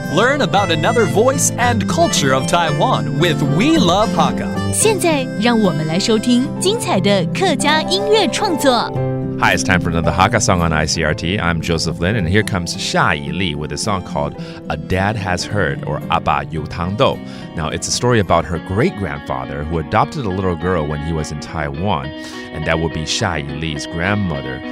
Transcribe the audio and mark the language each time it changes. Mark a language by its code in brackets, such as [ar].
[en] Learn about another voice and culture of Taiwan with We Love Hakka. [zh] 现在让我们来收听精彩的客家音乐创作。 [en] Hi, it's time for another Hakka song on ICRT. I'm Joseph Lin, and here comes夏以儷with a song called A Dad Has Heard, or 阿爸有听著. Now, it's a story about her great-grandfather who adopted a little girl when he was in Taiwan, and that would be夏以儷's grandmother.